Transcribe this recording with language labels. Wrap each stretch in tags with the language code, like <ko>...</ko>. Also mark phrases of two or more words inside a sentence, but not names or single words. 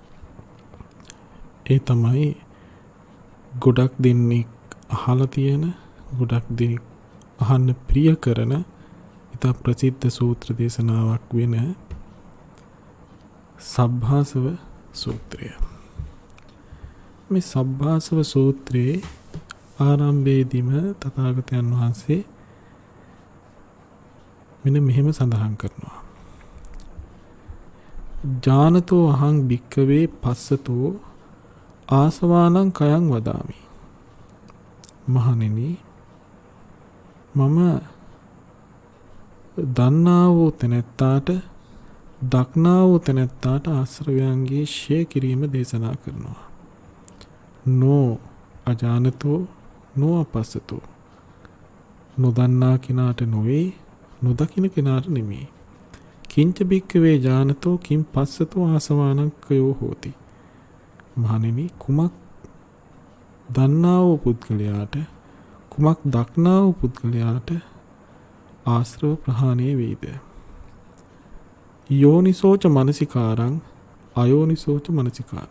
<si>ඒ තමයි ගොඩක් දෙනෙක් අහලා තියෙන, ගොඩක් දෙනෙක් අහන්න ප්‍රිය කරන ඉතා ප්‍රසිද්ධ සූත්‍ර දේශනාවක් වෙන සබ්භාසව සූත්‍රය. මේ සබ්භාසව සූත්‍රයේ ආරම්භයේදීම තථාගතයන් වහන්සේ මෙන්න මෙහෙම සඳහන් කරනවා.</si> <pi>ජානතෝ අහං භික්ඛවේ පස්සතෝ ආසවානං කයං වදාමි.</pi> <si>මහණෙනි, මම දන්නා වූ තැනැත්තාට, දක්නා වූ තැනැත්තාට ආශ්‍රවයන්ගේ ක්ෂය කිරීම දේශනා කරනවා.</si> <pi>නෝ අජානතෝ නෝ අපස්සතෝ.</pi> <si>නොදන්නා කෙනාට නොවේ, නොදකින කෙනාට නෙමෙයි.</si> <pi>කිංච භික්ඛවේ ජානතෝ කිං පස්සතෝ ආසවානං කයෝ හෝති.</pi> <si>මහණෙනි, කුමක් දන්නා වූ පුද්ගලයාට, කුමක් දක්නා වූ පුද්ගලයාට ආශ්‍රව ප්‍රහාණය වේද?</si> <pi>යෝනිසෝච මනසිකාරං අයෝනිසෝච මනසිකාරං.</pi>